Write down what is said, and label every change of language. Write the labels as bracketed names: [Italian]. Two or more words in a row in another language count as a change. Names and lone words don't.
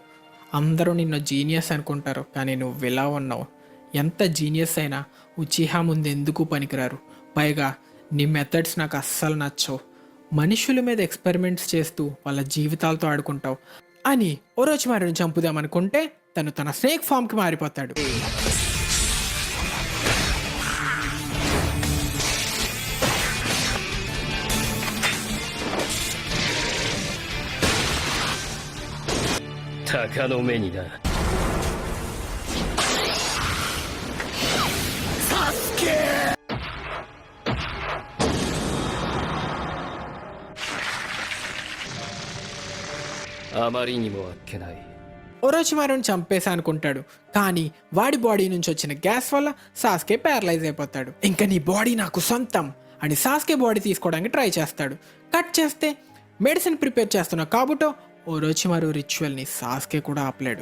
[Telugu] అందరూ నిన్ను జీనియస్ అనుకుంటారు, కానీ నువ్వు ఇలా ఉన్నావు. ఎంత జీనియస్ అయినా ఉచిహా ముందు ఎందుకు పనికిరారు. పైగా నీ మెథడ్స్ నాకు అస్సలు నచ్చవు. మనుషుల మీద ఎక్స్పెరిమెంట్స్ చేస్తూ వాళ్ళ జీవితాలతో ఆడుకుంటావు అని ఓరోచిమారుని చంపుదామనుకుంటే తను తన [English] snake formki [Telugu] మారిపోతాడు. [Japanese] 鷹の目にな。サスケ！あまりにもあっけない。 [Telugu] ఒరోచిమారుని చంపేసా అనుకుంటాడు. కానీ వాడి బాడీ నుంచి వచ్చిన గ్యాస్ వల్ల సాస్కే ప్యారలైజ్ అయిపోతాడు. ఇంకా నీ బాడీ నాకు సొంతం అని సాస్కే బాడీ తీసుకోవడానికి ట్రై చేస్తాడు. కట్ చేస్తే [English] medicine prepare [Telugu] చేస్తున్న కాబుటో ఒరోచిమారు రిచువల్ని సాస్కే కూడా ఆపలేడు.